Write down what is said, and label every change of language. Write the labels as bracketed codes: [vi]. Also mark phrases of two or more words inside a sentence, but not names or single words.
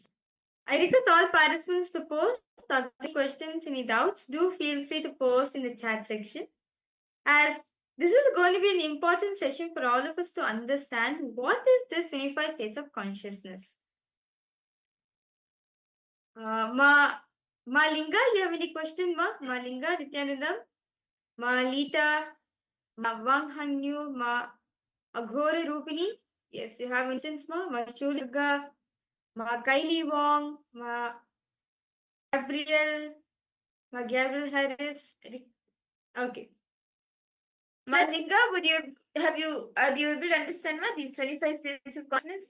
[en] I request all participants to post any questions, any doubts. Do feel free to post in the chat section. As this is going to be an important session for all of us to understand what is this 25 states of consciousness. Ma Linga, you have any question, Ma Linga, Nithyanandam? Ma Lita, Ma Wang Hanyu, Ma Aghore Rupini? Yes, you have questions, Ma Chulga, Ma Kylie Wong, Ma Gabriel, Ma Gabriel Harris. Okay. Malinga, are you able to understand these 25 states of consciousness?